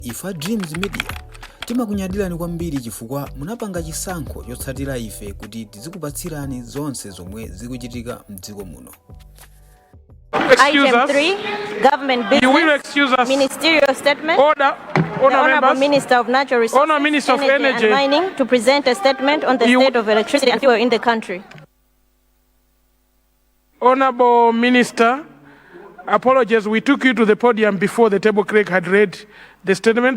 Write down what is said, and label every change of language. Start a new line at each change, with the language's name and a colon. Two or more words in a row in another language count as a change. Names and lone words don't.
Nyanja: Ifa Dreams Media timakunyadirani kwambiri chifukwa munapanga chisankho chotsatira ife kuti tizikupatsirani zonse zomwe zikuchitika m'dziko muno.
English: Item 3, Government Business, Ministerial Statement. Order. The Honorable Minister of Natural Resources, Minister of Energy and Mining to present a statement on the state of electricity and fuel in the country. Honorable Minister, apologies, we took you to the podium before the table clerk had read the statement.